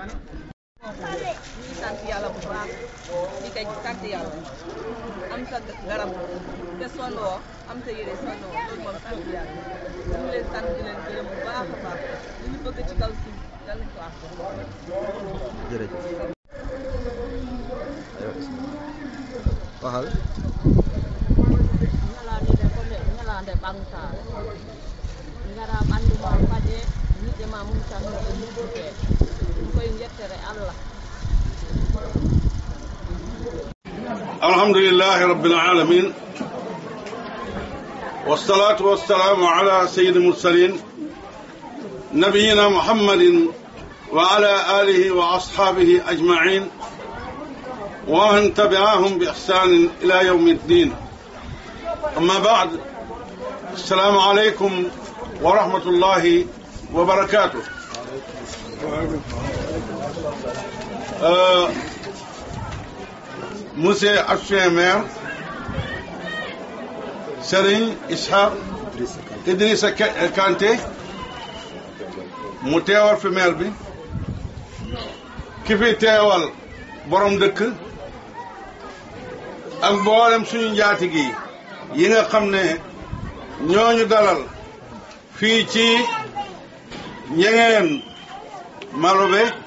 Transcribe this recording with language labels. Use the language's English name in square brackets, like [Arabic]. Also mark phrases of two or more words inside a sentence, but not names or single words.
[Wolof] ñuy sant yàlla bu baax di tey sant yàlla am sa garab te sondoo am sa yére sondoo loolu moom sant yàlla ñu leen sant di leen gërëm bu baax a baax li ñu bëgg ci kaw suuf yàlla nañ ko am. jërëjëf waxal [Fula] ñalande ɓamtare gara ɓanduma faƴe yiɗe ma mum tan e muɗɗute koye jettere allah [Arabic] الحمد لله رب العالمين والصلاة والسلام على سيد المرسلين نبينا محمد وعلى آله وأصحابه أجمعين ومن تبعهم بإحسان إلى يوم الدين أما بعد السلام عليكم ورحمة الله وبركاته [French] Monsieur adjoint maire Serigne Ishaq Idrissa Kanté [Wolof] mu teewal fi maire bi ki fi teewal borom dëkk ak mboolem suñu njaatigi yi nga xam ne ñooñu dalal fii ci Ñengeen Malobe